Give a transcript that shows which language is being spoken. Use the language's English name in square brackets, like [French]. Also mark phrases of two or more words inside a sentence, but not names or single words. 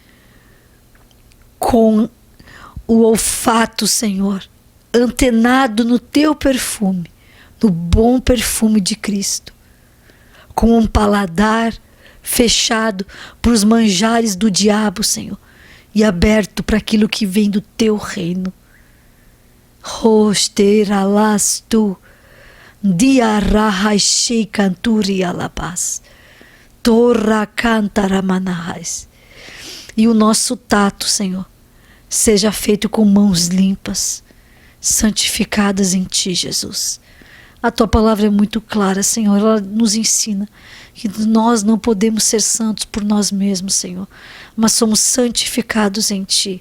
[Portuguese] com o olfato, Senhor, antenado no teu perfume, no bom perfume de Cristo, com um paladar fechado para os manjares do diabo, Senhor, e aberto para aquilo que vem do teu reino. Rosteralastu diarrahashei canturi alabás torra cantaramanahás. E o nosso tato, Senhor, seja feito com mãos limpas, santificadas em Ti, Jesus. A Tua palavra é muito clara, Senhor. Ela nos ensina que nós não podemos ser santos por nós mesmos, Senhor, mas somos santificados em Ti.